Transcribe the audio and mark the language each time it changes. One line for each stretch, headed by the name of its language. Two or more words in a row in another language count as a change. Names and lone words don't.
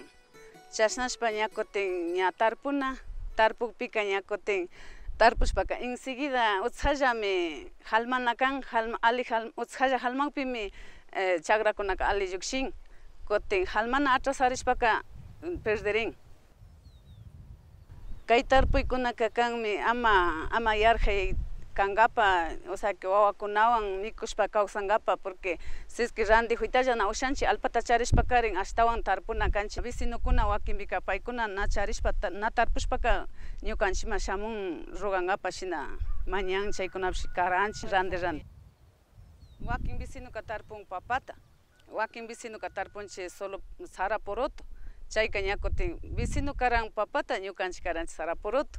Quechua: Chashnashpa ñakutin ña tarpuna, tarpukpika ñakutin tarpushpaka enseguida utsallami halmana kan, utsalla halmanpimi chagrakunaka ali llukshin. Kutin halmana atrasarishpaka perderin. Kay tarpuykunaka kanmi ama yarjay kangapa,
Spanish: o sea que
Quechua: wawakunawan mikushpa kawsangapa,
Spanish: porque si es que
Quechua: randi huytalla na ushanchi alpata charishpa karin ashtawan tarpuna kanchi vecinokuna wakinbika paykuna na charishpa na tarpushpaka ñukanchima shamun rogangapa shina mañan chaykunapish karanchi randi. Wakin vecinoka tarpun papata, wakin vecinoka tarpunchi solo sara poroto, chayka ñakutin vecino karan papata ñukanchi karanchi sara poroto.